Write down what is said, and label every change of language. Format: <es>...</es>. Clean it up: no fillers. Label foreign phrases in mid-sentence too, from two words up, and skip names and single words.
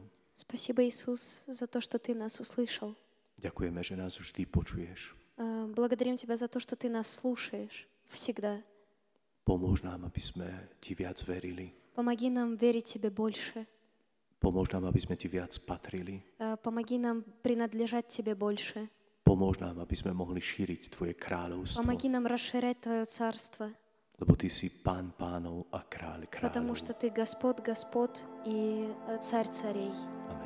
<ru>Спасибо, Иисус, за то, что Ты нас услышал.</ru> <sk>Ďakujeme, že nás vždy počuješ.</sk> <ru>Благодарим Тебя за то, что Ты нас слушаешь всегда.</ru> <sk>Pomôž nám, aby sme Ti viac verili.</sk> <ru>Помоги нам верить Тебе больше.</ru> <sk>Pomôž nám, aby sme Ti viac patrili.</sk> <ru>Помоги нам принадлежать Тебе больше.</ru> <sk>Pomôž nám, aby sme mohli šíriť Tvoje kráľovstvo.</sk> <ru>Помоги нам расширять Твое царство,</ru> <sk>Lebo Ty si Pán pánov a kráľ</sk> <ru>потому</ru> <sk>kráľov.</sk> <ru>что Ты Господь Господ и Царь царей.</ru>